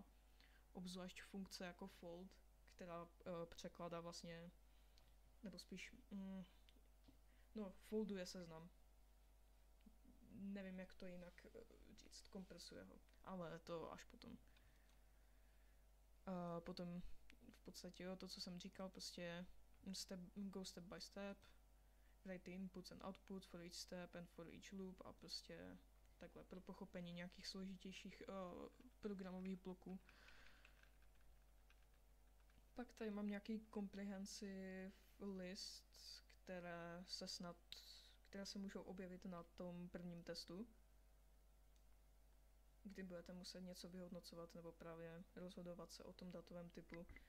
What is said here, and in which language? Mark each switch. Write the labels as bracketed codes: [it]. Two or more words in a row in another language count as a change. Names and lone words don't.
[cs] Obzvlášť funkce jako fold, která překládá vlastně, nebo spíš, folduje seznam. Nevím, jak to jinak říct, kompresuje ho, ale to až potom. Potom v podstatě jo, to, co jsem říkal, prostě [en] go step by step, write the inputs and outputs for each step and for each loop [cs] a prostě takhle pro pochopení nějakých složitějších programových bloků. Pak tady mám nějaký [en] comprehensive list, [cs] které se můžou objevit na tom prvním testu, kdy budete muset něco vyhodnocovat nebo právě rozhodovat se o tom datovém typu.